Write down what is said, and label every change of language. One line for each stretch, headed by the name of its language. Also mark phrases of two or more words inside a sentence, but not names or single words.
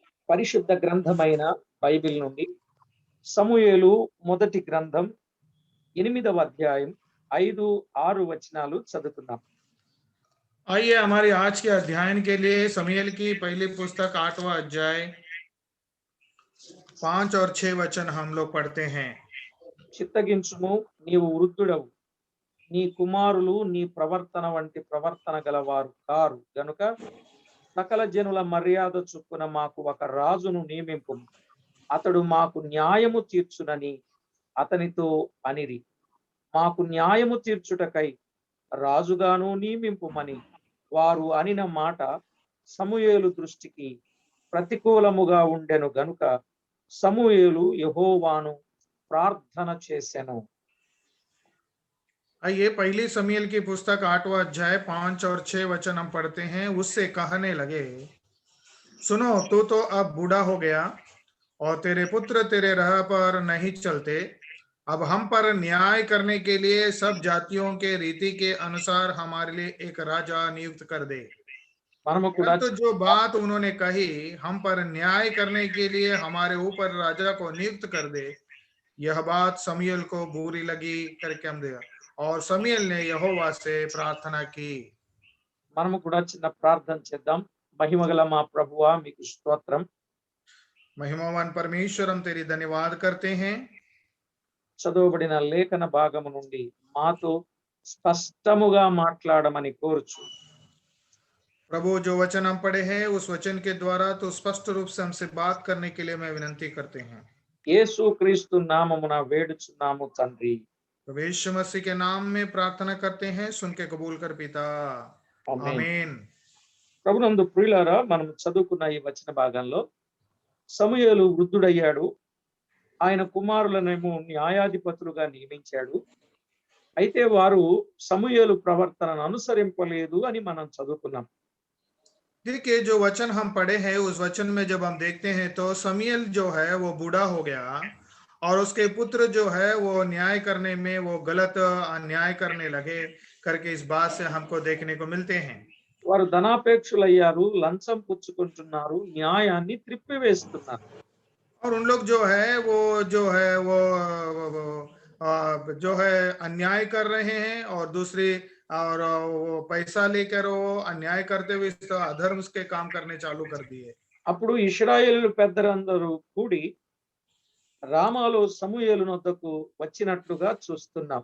Telugu: పరిశుద్ధ గ్రంథమైన బైబిల్ నుండి సమూయేలు మొదటి గ్రంథం 8వ అధ్యాయం 5-6 వచనాలు చదువుతున్నాం.
Hindi: आइए हमारे आज के अध्ययन के लिए समूएल की पहली पुस्तक 8वां अध्याय 5 और 6 वचन हम लोग पढ़ते हैं।
Telugu: చిత్తగించుము, నీవు వృద్ధుడవు, నీ కుమారులు నీ ప్రవర్తన వంటి ప్రవర్తన గలవారు కారు గనుక సకల జనుల మర్యాద చొప్పున మాకు ఒక రాజును నియమింపు, అతడు మాకు న్యాయము తీర్చునని అతనితో అనిరి. మాకు న్యాయము తీర్చుటకై రాజుగాను నియమింపుమని వారు అనిన మాట సమూయేలు దృష్టికి ప్రతికూలముగా ఉండెను గనుక సమూయేలు యెహోవాను ప్రార్థన చేసెను.
Hindi: आइए पहली समूएल की पुस्तक 8वां अध्याय 5 और 6 वचन हम पढ़ते हैं। उससे कहने लगे, सुनो, तू तो अब बूढ़ा हो गया और तेरे पुत्र तेरे राह पर नहीं चलते। अब हम पर न्याय करने के लिए सब जातियों के रीति के अनुसार हमारे लिए एक राजा नियुक्त कर दे।
Telugu: మనము కూడా
Hindi: तो जो बात उन्होंने कही, हम पर न्याय करने के लिए हमारे ऊपर राजा को नियुक्त कर दे, यह बात समूएल को बुरी लगी करके हम देखा, और समूएल ने यहोवा से प्रार्थना की।
Telugu: మనము కూడా చిన్న ప్రార్థన చేద్దాం. మహిమగల మా ప్రభువా, మీకు స్తోత్రం.
Hindi: महिमावान परमेश्वर, हम तेरी धन्यवाद करते हैं।
Telugu: చదవబడిన లేఖన భాగము నుండి మాతో స్పష్టముగా మాట్లాడమని కోరుచు.
Hindi: प्रभु, जो वचन हम पढ़े हैं उस वचन के द्वारा तो स्पष्ट रूप से हमसे बात करने के लिए मैं विनती करते हैं।
Telugu: యేసు క్రీస్తు నామమున వేడుచున్నాము తండ్రి.
Hindi: प्रभु यीशु मसीह के नाम में प्रार्थना करते हैं, सुन के कबूल कर पिता,
Telugu: ఆమేన్.
Hindi: आमीन।
Telugu: ప్రభునందు ప్రియులారా, మనం చదువుకున్న ఈ వచన భాగంలో సమూయేలు వృద్ధుడయ్యాడు. ఆయన కుమారులనేమో న్యాయాధిపతులుగా నియమించాడు. అయితే వారు సమూయేలు ప్రవర్తనను అనుసరింపలేదు అని మనం చదువుకున్నాం.
Hindi: देखिए, जो वचन हम पढ़े हैं उस वचन में जब हम देखते हैं तो समूएल जो है वो बूढ़ा हो गया और उसके पुत्र जो है वो न्याय करने में वो गलत अन्याय करने लगे करके इस बात से हमको देखने को मिलते हैं।
Telugu: వారు ధనాపేక్షులయ్యారు, లంచం పుచ్చుకుంటున్నారు, న్యాయాన్ని త్రిప్పివేస్తున్నారు.
Hindi: और उन लोग जो है वो जो है अन्याय कर रहे हैं और दूसरी और वो पैसा लेकर वो अन्याय करते हुए इस अधर्म के काम करने चालू कर दिए।
Telugu: అప్పుడు ఇశ్రాయేలు పెద్దలందరూ కూడి రామాలో సమూయేలు నొద్దకు వచ్చినట్లుగా చూస్తున్నాం.